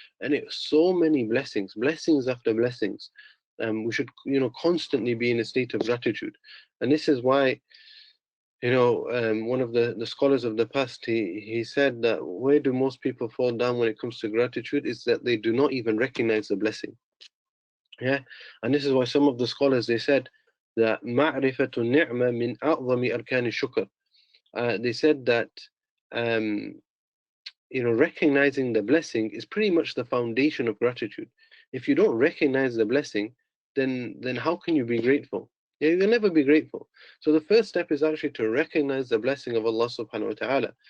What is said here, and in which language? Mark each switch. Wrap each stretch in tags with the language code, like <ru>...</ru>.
<en>And it's so many blessings after blessings. We should, constantly be in a state of gratitude. And this is why, one of the scholars of the past, he said that where do most people fall down when it comes to gratitude is that they do not even recognize the blessing. Yeah, and this is why some of the scholars, they said</en> <ar>that معرفة النعمة من أعظم أركان الشكر.</ar> <en>They said that recognizing the blessing is pretty much the foundation of gratitude. If you don't recognize the blessing, then how can you be grateful? Yeah, you'll never be grateful. So the first step is actually to recognize the blessing of Allah subhanahu wa ta'ala.</en>